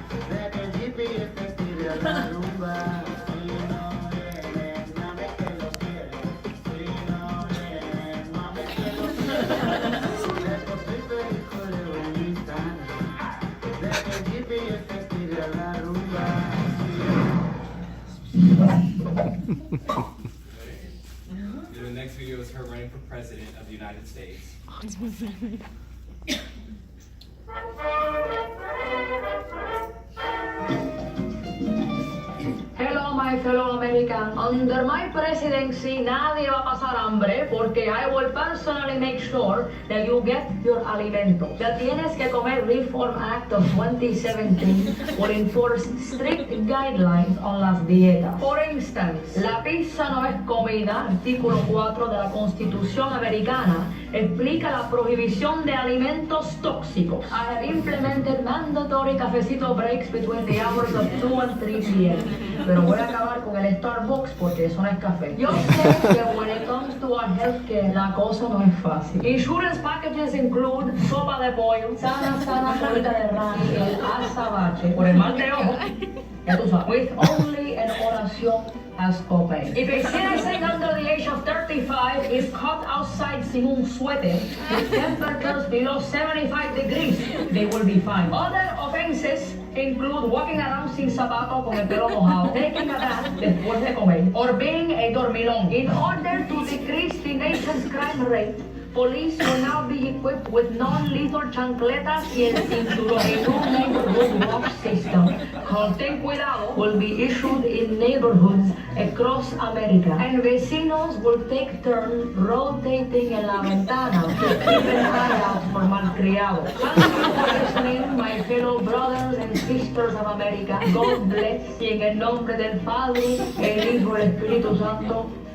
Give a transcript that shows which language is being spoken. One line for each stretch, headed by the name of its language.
Spanish: Desde el GPS te estire a la rumba. Si no vienes, mami que lo quiero. Si no vienes, mami que lo quiero. Después soy feliz con el bonita. Desde el GPS te estire a la rumba.
English: The next video is her running for president of the United States. Hello, my fellow Americans. Under my presidency,
Spanish: nadie va a pasar hambre porque
English: I will personally make sure that you get your
Spanish: alimento.
English: The Tienes que Comer Reform Act of 2017 will enforce strict guidelines on
Spanish: las dietas.
English: For instance,
Spanish: la pizza no es comida. Artículo 4 de la Constitución Americana explica la prohibición de alimentos tóxicos.
English: I have implemented mandatory cafecito breaks between the hours of 2 and 3 p.m.
Spanish: Pero voy a acabar con el Starbucks porque eso no es café. Yo sé que
English: when it comes to our healthcare,
Spanish: la cosa no es fácil.
English: Insurance packages include
Spanish: sopa de pollo, sana colita de rana y el azabache por el mal de ojo. Ya tú sabes.
English: With only an
Spanish: oración
English: as copay. If a citizen under the age of 35 is caught outside
Spanish: sin un suéter
English: with temperatures below 75 degrees, they will be fined. Other offenses include walking around
Spanish: sin zapatos con el pelo mojado,
English: taking a bath
Spanish: después de comer,
English: or being a
Spanish: dormilón.
English: In order to decrease the nation's crime rate, police will now be equipped with non-lethal
Spanish: chancletas y el cinturón.
English: A new neighborhood watch system called Ten Cuidado will be issued in neighborhoods across America. And
Spanish: vecinos
English: will take turns rotating
Spanish: en la ventana
English: to keep an eye out for
Spanish: malcriados.
English: Thank you for listening, my fellow brothers and sisters of America. God bless.
Spanish: Y en el nombre del Padre, el Hijo y el Espíritu Santo.